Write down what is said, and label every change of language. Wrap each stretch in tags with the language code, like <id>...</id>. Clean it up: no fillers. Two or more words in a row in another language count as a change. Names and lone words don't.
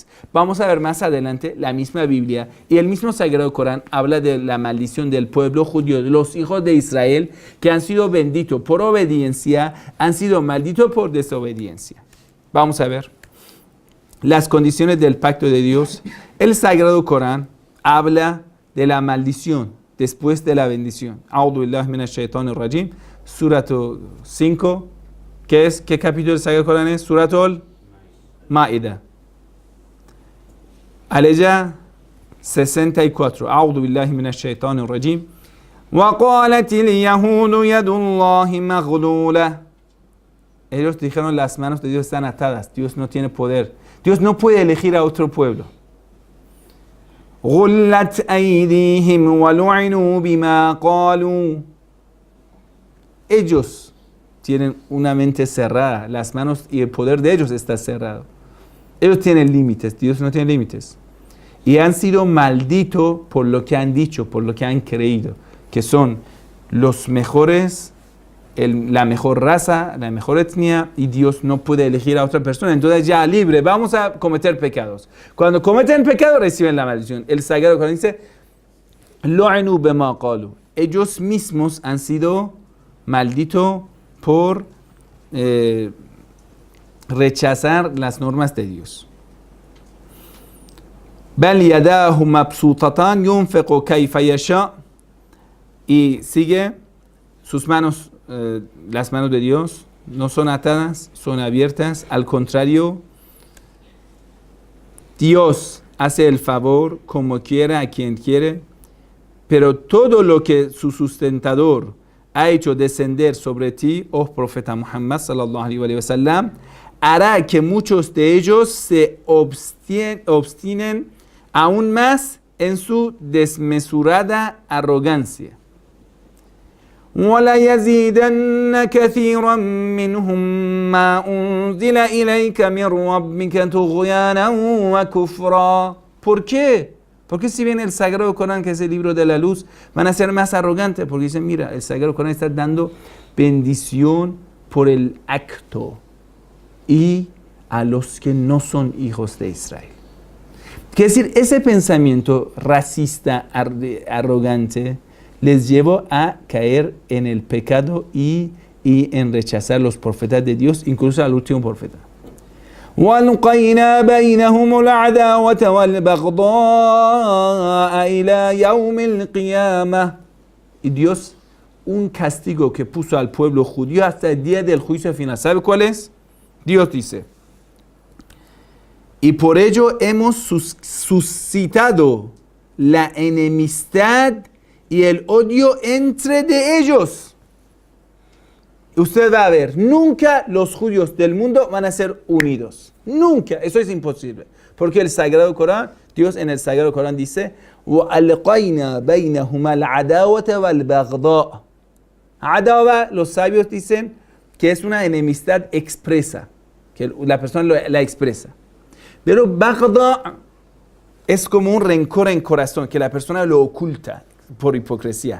<es>Vamos a ver más adelante la misma Biblia. Y el mismo Sagrado Corán habla de la maldición del pueblo judío, de los hijos de Israel, que han sido benditos por obediencia, han sido malditos por desobediencia. Vamos a ver las condiciones del pacto de Dios. El Sagrado Corán habla de la maldición después de la bendición.</es> <ar>أعوذ بالله من الشيطان الرجيم.</ar> <es>Surato 5. ¿Qué capítulo del Sagrado Corán es? Suratul Ma'idah. Aleya 64.</es> <ar>أعوذ بالله من الشيطان الرجيم. وَقَالَتِ الْيَهُودُ يَدُ اللَّهِ مَغْلُولَةٌ.</ar> <es>Ellos dijeron, las manos de Dios están atadas, Dios no tiene poder, Dios no puede elegir a otro pueblo.</es> <ar>غُلَّتْ أَيْدِيهِمْ وَلُعِنُوا بِمَا قَالُوا.</ar> <es>Ellos tienen una mente cerrada, las manos y el poder de ellos está cerrado. Ellos tienen límites, Dios no tiene límites. Y han sido malditos por lo que han dicho, por lo que han creído, que son los mejores, la mejor raza, la mejor etnia, y Dios no puede elegir a otra persona. Entonces ya libre, vamos a cometer pecados. Cuando cometen pecado reciben la maldición. El Sagrado Corán dice,</es> <ar>"لعنوا بما قالوا".</ar> <es>Ellos mismos han sido malditos por rechazar las normas de Dios.</es> <ar>بل يداه مبسوطتان ينفق كيف يشاء.</ar> <es>Y sigue, sus manos, las manos de Dios no son atadas, son abiertas. Al contrario, Dios hace el favor como quiera a quien quiere, pero todo lo que su sustentador ha hecho descender sobre ti, oh profeta Muhammad</es> <ar>صلى الله عليه وسلم,</ar> <es>hará que muchos de ellos se obstinen aún más en su desmesurada arrogancia.</es> <ar>وَلَيَزِيدَنَّ كَثِيرًا مِّنْهُمْ مَا أُنزِلَ إِلَيْكَ مِنْ رَبِّكَ طُغْيَانًا وَكُفْرًا.</ar> <es>¿Por qué? Porque si bien el Sagrado Corán, que es el libro de la luz, van a ser más arrogantes, porque dicen, mira, el Sagrado Corán está dando bendición por el acto y a los que no son hijos de Israel. Quiere decir, ese pensamiento racista, arrogante, les llevó a caer en el pecado y en rechazar los profetas de Dios, incluso al último profeta.</es> <ar>وَأَلْقَيْنَا بَيْنَهُمُ الْعَدَاوَةَ وَالْبَغْضَاءَ إِلَى يَوْمِ الْقِيَامَةِ.</ar> <es>Y Dios, un castigo que puso al pueblo judío hasta el día del juicio final. ¿Sabe cuál es? Dios dice, y por ello hemos suscitado la enemistad y el odio entre de ellos. Usted va a ver, nunca los judíos del mundo van a ser unidos. Nunca, eso es imposible. Porque el Sagrado Corán, Dios en el Sagrado Corán dice,</es> <ar>وَأَلْقَيْنَا بَيْنَهُمَا الْعَدَاوَةَ وَالْبَغْضَاءَ.</ar> <es>Adawa, los sabios dicen que es una enemistad expresa, que la persona la expresa. Pero Baghdad es como un rencor en corazón, que la persona lo oculta por hipocresía.</es>